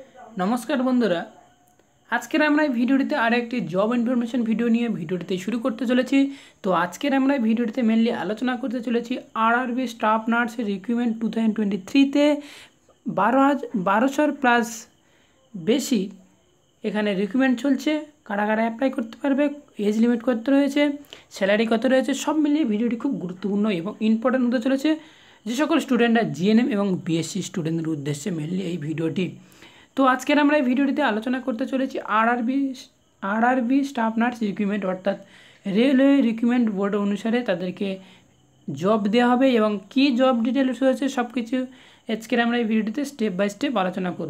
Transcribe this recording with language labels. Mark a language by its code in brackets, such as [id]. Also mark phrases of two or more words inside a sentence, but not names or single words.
[bn] নমস্কার বন্ধুরা আজকের আমরা ভিডিওটিতে আরো একটি [en] job information video [bn] নিয়ে ভিডিওটিতে শুরু করতে চলেছি। তো আজকের আমরা ভিডিওটিতে মেনলি আলোচনা করতে চলেছি আরআরবি [en] staff nurser recruitment [bn] 2023 তে 1200 প্লাস বেশি এখানে রিক্রুটমেন্ট চলছে। কারা কারা অ্যাপ্লাই করতে পারবে, [en] এজ লিমিট [bn] কত রয়েছে, স্যালারি কত রয়েছে, সব মিলিয়ে ভিডিওটি খুব গুরুত্বপূর্ণ এবং ইম্পর্টেন্ট হতে চলেছে যে সকল স্টুডেন্টরা জিএনএম এবং বিএসসি স্টুডেন্টদের উদ্দেশ্যে মেনলি এই ভিডিওটি। তো আজকের আমরা এই ভিডিওটিতে আলোচনা করতে চলেছি আরআরবি [en] স্টাফ নার্স রিক্রুটমেন্ট [bn] অর্থাৎ রেলওয়ে রিক্রুটমেন্ট বোর্ড অনুসারে তাদেরকে জব দেওয়া হবে এবং কি [en] জব ডিটেলস [bn] রয়েছে সব কিছু আজকের আমরা এই ভিডিওটিতে [en] স্টেপ বাই স্টেপ [bn] আলোচনা করব।